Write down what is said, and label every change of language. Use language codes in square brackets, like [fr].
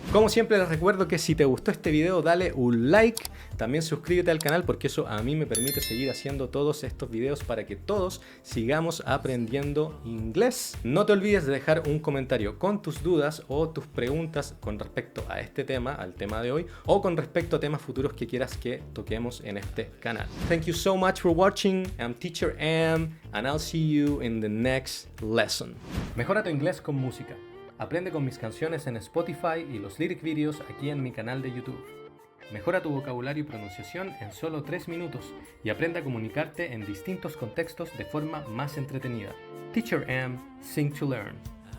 [es] Como siempre les recuerdo que si te gustó este video dale un like, también suscríbete al canal porque eso a mí me permite seguir haciendo todos estos videos para que todos sigamos aprendiendo inglés. No te olvides de dejar un comentario con tus dudas o tus preguntas con respecto a este tema, al tema de hoy, o con respecto a temas futuros que quieras que toquemos en este canal. [en] Thank you so much for watching. I'm Teacher Am, and I'll see you in the next lesson. [es] Mejora tu inglés con música. Aprende con mis canciones en Spotify y los lyric videos aquí en mi canal de YouTube. Mejora tu vocabulario y pronunciación en solo 3 minutos y aprende a comunicarte en distintos contextos de forma más entretenida. Teacher Am, Sing to Learn.